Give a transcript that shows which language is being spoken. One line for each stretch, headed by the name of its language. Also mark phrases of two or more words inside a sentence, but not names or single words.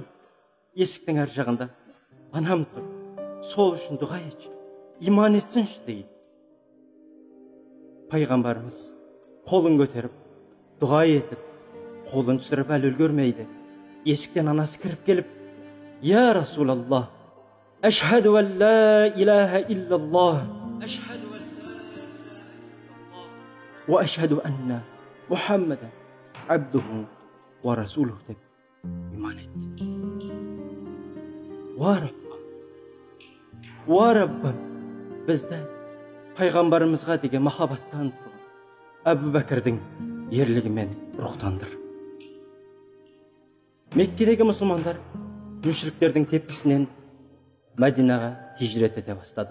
Kazakh: Есіктің әр жағында анам тұр, сол үшін дұға етші, иман етсінші дейді. Пайғамбарымыз қолын көтеріп, дұға етіп, қолын түсіріп әлі үлгермейді. Есіктен анасы кіріп келіп:
Arabic: يا رسول الله أشهد أن لا إله إلا الله وأشهد أن محمدا عبده ورسوله
Kazakh: деп иман етті. Ва Раббым, бізді пайғамбарымызға деген махаббаттан тұрған Әбу Бәкірдің ерлігімен рухтандыр. Меккедегі мұсылмандар мүшриктердің тепкісінен Мәдинаға хижрет ете бастады.